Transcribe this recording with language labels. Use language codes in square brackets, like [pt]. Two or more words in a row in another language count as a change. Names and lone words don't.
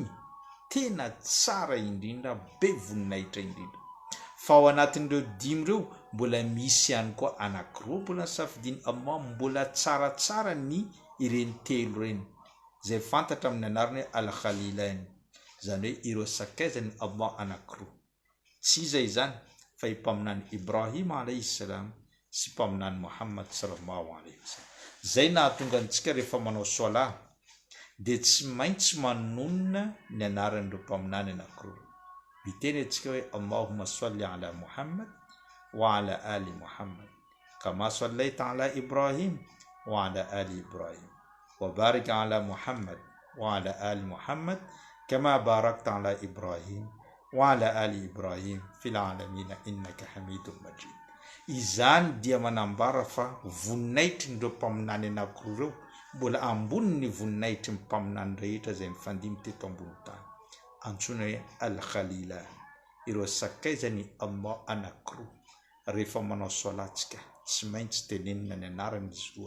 [mg] tena tsara indrindra be voninahitra indrindra fa ao anatin'ireo dimy ireo mbola misy ihany koa anankiroa mbola safidiny Allah mbola tsaratsara ny ireny telo ireny zay fantatra amin'ny anarany al-Khalilain zany hoe ireo sakaizany Allah anankiroa tsy izay zany fa ipaminany Ibrahim [ar] عليه السلام [mg] sy mpaminany Muhammad [ar] صلى الله عليه وسلم [mg] zay nahatonga antsika rehefa manao sola dia tsy maintsy manonona ny anaran'ireo mpaminany anankiroa miteny antsika hoe [ar] اللهم صل على محمد وعلى آل محمد كما صليت على إبراهيم وعلى آل إبراهيم وبارك على محمد وعلى آل محمد كما باركت على إبراهيم وعلى آل إبراهيم في العالمين إنك حميد مجيد. [mg] Izany dia manambara fa voninahitry ireo mpaminany anankiroa ireo mbola ambony ny voninahitry ny mpaminany rehetra zay mifandimy teto ambony tany antsoina hoe al-Khalila ireo sakaizany Allah anankiroa rehefa manao soalatsika tsy maintsy tenenina ny anarany izy roa